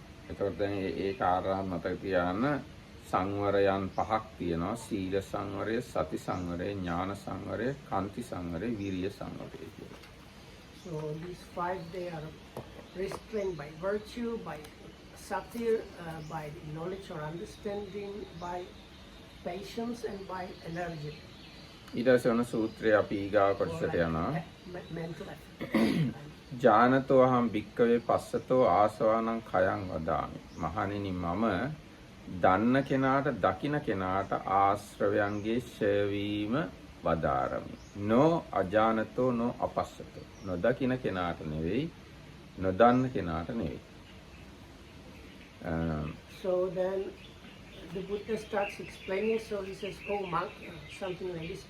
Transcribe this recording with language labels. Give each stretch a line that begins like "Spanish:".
Sinhala: එතකොට දැන් ඒ කාරණා මතක තියාගන්න සංවරයන් පහක් තියෙනවා. සීල සංවරය, සති සංවරය, ඥාන සංවරය, කාන්ති සංවරය, විරිය සංවරය කියලා.
English: So these 5 they are restrained by virtue, by satir, by knowledge or understanding, by patience and by energy.
Sinhala: ඊට පස්සේ ඔන්න සූත්‍රය අපි ඊගාව කොටසට යනවා.
English: Mental effort.
Pali: ජානතෝ අහං භික්කවේ පස්සතෝ ආසවානං khයං වදාමි.
Sinhala: මහණෙනි මම දන්න කෙනාට දකින කෙනාට ආශ්‍රවයන්ගේ ඡය වීම වදාරමි.
Pali: නෝ අජානතෝ නෝ අපස්සතෝ.
Sinhala: නොදකින කෙනාට නෙවෙයි, නොදන්න කෙනාට නෙවෙයි.
English: So then the Buddha starts explaining, so he says, "Oh monk," something like this.